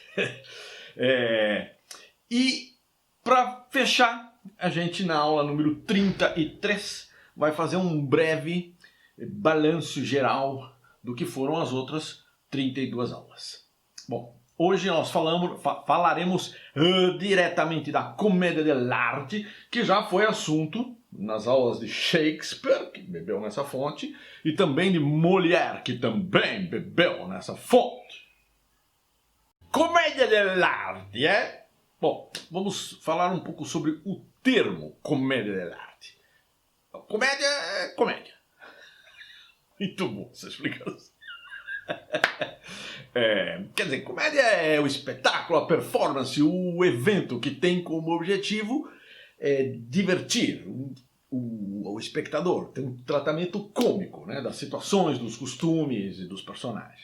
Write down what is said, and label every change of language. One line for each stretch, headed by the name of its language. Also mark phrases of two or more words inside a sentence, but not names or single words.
Portuguese: E para fechar, a gente na aula número 33 vai fazer um breve balanço geral do que foram as outras 32 aulas. Bom, hoje nós falaremos diretamente da Commedia dell'arte, que já foi assunto nas aulas de Shakespeare, que bebeu nessa fonte, e também de Molière, que também bebeu nessa fonte. Commedia dell'arte, Bom, vamos falar um pouco sobre o termo Commedia dell'arte. Comédia é comédia. Muito bom essa explicação. Quer dizer, comédia é o espetáculo, a performance, o evento que tem como objetivo divertir o espectador, tem um tratamento cômico, né, das situações, dos costumes e dos personagens.